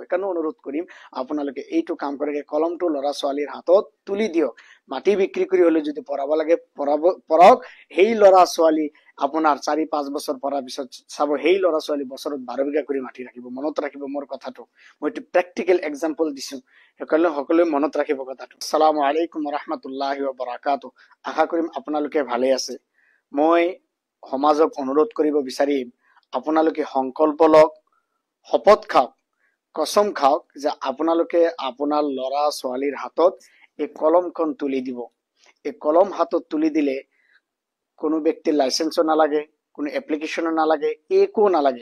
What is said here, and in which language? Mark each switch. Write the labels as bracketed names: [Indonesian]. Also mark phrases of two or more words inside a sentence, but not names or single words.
[Assamese] সেইকাৰণে অনুৰোধ কৰিম, আপোনালোকে এইটো কাম কৰে, কলমটো ল'ৰা ছোৱালীৰ হাতত তুলি দিয়ক। মাটি বিক্ৰী কৰি হলে যদি পঢ়াব লাগে পঢ়াওক। সেই ল'ৰা ছোৱালী আপোনাৰ 4-5 বছৰ পঢ়াৰ পিছত চাব, সেই ল'ৰা ছোৱালী বছৰত 12 বিঘা কৰি মাটি ৰাখিব। মনত ৰাখিব মোৰ কথাটো, মই এইটো [English] practical example [Assamese] দিছো। সেইকাৰণে সকলোৱে মনত ৰাখিব কথাটো। [Arabic] السلام عليكم وبركاته. [Assamese] আশা কৰিম আপোনালোকে ভালে আছে। মই সমাজক অনুৰোধ কৰিব বিচাৰিম, আপোনালোকে সংকল্প লওক, শপত খাওক, কচম খাওক যে আপোনালোকে আপোনাৰ ল'ৰা ছোৱালীৰ হাতত এই কলমখন তুলি দিব। এই কলম হাতত তুলি দিলে কোনো ব্যক্তিৰ লাইচেন্সও নালাগে, কোনো এপ্লিকেশ্যনো নালাগে, একো নালাগে।